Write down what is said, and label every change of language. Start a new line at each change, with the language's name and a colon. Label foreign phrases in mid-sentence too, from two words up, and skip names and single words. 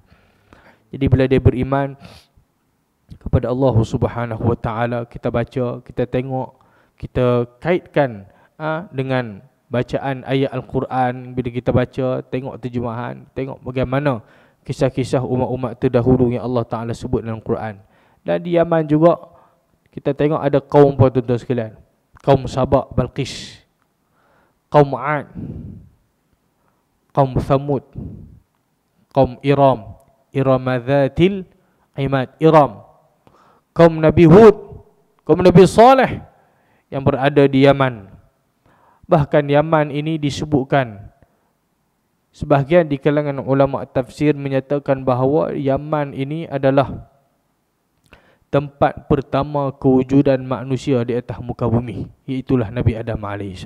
Malay: Jadi bila dia beriman kepada Allah
Arabic: سبحانه وتعالى,
Malay: kita baca, kita tengok, kita kaitkan dengan bacaan ayat Al-Quran. Bila kita baca, tengok terjemahan, tengok bagaimana kisah-kisah umat-umat terdahulu yang Allah Taala sebut dalam Quran. Dan di Yaman juga kita tengok ada kaum tuan-tuan sekalian, kaum Sabak Balqis, kaum Ad, kaum Thamud, kaum Iram Dzatil Imad, Iram, kaum Nabi Hud, kaum Nabi Saleh yang berada di Yaman. Bahkan Yaman ini disebutkan, sebahagian di kalangan ulama tafsir menyatakan bahawa Yaman ini adalah tempat pertama kewujudan manusia di atas muka bumi, iaitulah Nabi Adam AS.